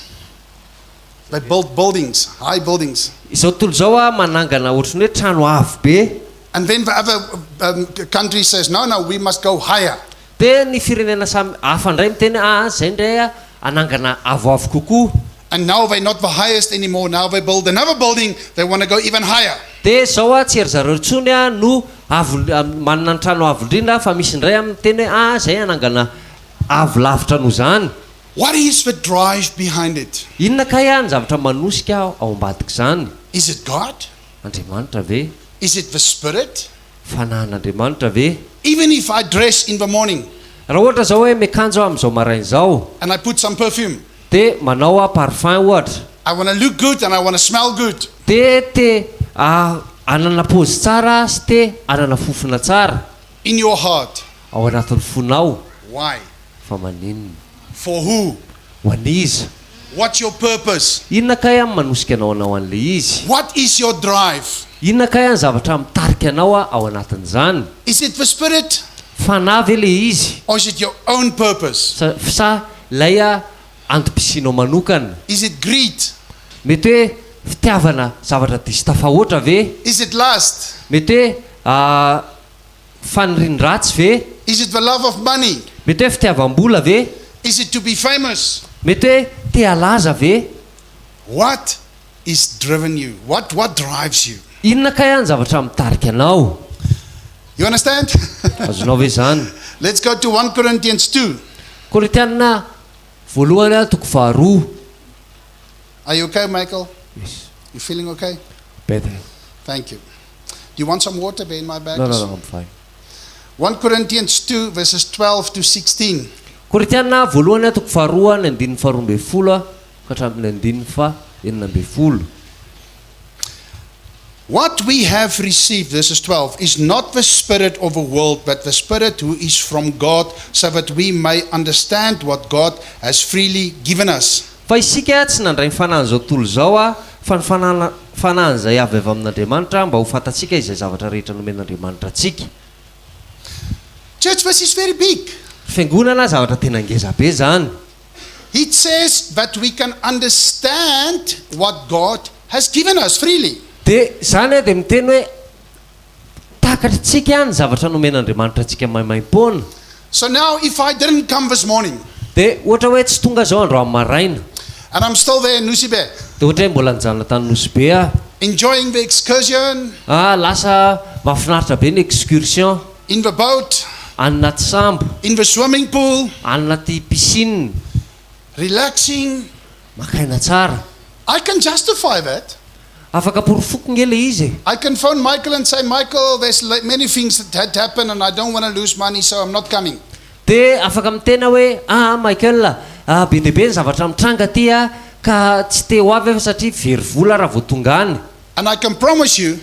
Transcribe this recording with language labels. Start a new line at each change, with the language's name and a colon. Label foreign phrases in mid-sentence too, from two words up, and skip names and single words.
English: They build buildings, high buildings.
Malagasy: Izao tontolo zao manangana ohatrany hoe trano avo be.
English: And then the other country says, no, we must go higher.
Malagasy: Dia ny firenena samy hafa indray miteny zay indray anangana avoavo kokoa.
English: And now they're not the highest anymore. Now they build another building. They want to go even higher.
Malagasy: Dia zao tsy ery zareo intsony no manana ny trano avo indrindra, fa misy indray miteny hoe zay anangana avo lavitra no zany.
English: What is the drive behind it?
Malagasy: Inona kay ny zavatra manosika ao ambadika zany?
English: Is it God?
Malagasy: Andriamanitra ve?
English: Is it the Spirit?
Malagasy: Fanahin'Andriamanitra ve?
English: Even if I dress in the morning
Malagasy: Raha ohatra zao hoe miakanjo amin'izao maraina zao,
English: and I put some perfume,
Malagasy: dia manao parfum ohatra,
English: I want to look good and I want to smell good.
Malagasy: dia anana pôzy tsara sy te anana fofona tsara
English: In your heart.
Malagasy: ao anatin'ny fonao.
English: Why?
Malagasy: Fa maninona?
English: For who?
Malagasy: Ho an'iza?
English: What's your purpose?
Malagasy: Inona kay manosika anao an'le izy?
English: What is your drive?
Malagasy: Inona kay ny zavatra mitarika anao ao anatin'izany?
English: Is it the Spirit?
Malagasy: Fanahy ve le izy?
English: Or is it your own purpose?
Malagasy: Sa lay antom-pisinao manokana?
English: Is it greed?
Malagasy: Mety hoe fitiavana zavatra diso tafahoatra ve?
English: Is it lust?
Malagasy: Mety hoe fanirian-dratsy ve?
English: Is it the love of money?
Malagasy: Mety hoe fitiavam-bola ve?
English: Is it to be famous?
Malagasy: Mety hoe te halaza ve?
English: What is driven you? What drives you?
Malagasy: Inona kay ny zavatra mitarika anao?
English: You understand?
Malagasy: Azonao ve zany?
English: Let's go to 1 Corinthians 2.
Malagasy: Korintiana voalohany 2:2.
English: Are you okay, Michael? Yes. You feeling okay? Better. Thank you. Do you want some water there in my bag? No, I'm fine. 1 Corinthians 2 verses 12 to 16.
Malagasy: Korintiana voalohany 2:2 ny 12 ka hatramin'ny 9:12.
English: What we have received, verses 12, is not the spirit of the world, but the Spirit who is from God, so that we may understand what God has freely given us.
Malagasy: Fa isika tsy nandray ny fanahany tontolo zao a, fa ny fanahany izay avy amin'Andriamanitra mba ho fantatsika izay zavatra rehetra nomen'Andriamanitra atsika.
English: Church, this is very big.
Malagasy: Fiangonana zavatra tena ngeza be zany.
English: It says that we can understand what God has given us freely.
Malagasy: De zany de miteny hoe takatritsika ny zavatra nomen'Andriamanitra atsika maimaim-pona.
English: So now if I didn't come this morning,
Malagasy: De ohatra hoe tsy tonga zao andro amin'ny maraina,
English: and I'm still there in Nusibe,
Malagasy: de ohatra hoe mbola nijanona tany Nosy a,
English: enjoying the excursion,
Malagasy: lasa mahafinaritra be ny excursion,
English: in the boat,
Malagasy: any anaty sambo,
English: in the swimming pool,
Malagasy: any anaty piscine,
English: relaxing,
Malagasy: makaina tsara.
English: I can justify that.
Malagasy: Afaka porofoko nge le izy.
English: I can phone Michael and say, Michael, there's many things that had happened and I don't want to lose money, so I'm not coming.
Malagasy: De afaka mitena hoe Michael, be debe ny zavatra mitranga ty a, ka tsy te ho avy fa satria very vola raha vao tonga any.
English: And I can promise you,